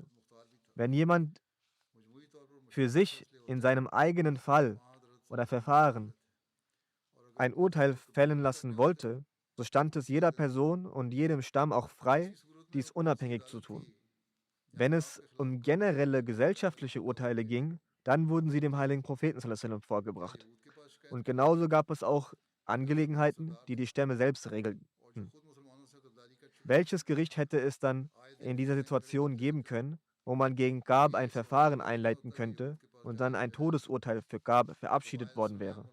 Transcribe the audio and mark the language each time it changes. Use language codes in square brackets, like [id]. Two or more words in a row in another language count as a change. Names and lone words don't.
[de] Wenn jemand für sich in seinem eigenen Fall oder Verfahren ein Urteil fällen lassen wollte, so stand es jeder Person und jedem Stamm auch frei, dies unabhängig zu tun. Wenn es um generelle gesellschaftliche Urteile ging, dann wurden sie dem heiligen Propheten [ar] صلى الله عليه وسلم [de] vorgebracht. Und genauso gab es auch Angelegenheiten, die die Stämme selbst regelten. Welches Gericht hätte es dann in dieser Situation geben können, wo man gegen Gab ein Verfahren einleiten könnte und dann ein Todesurteil für Gab verabschiedet worden wäre?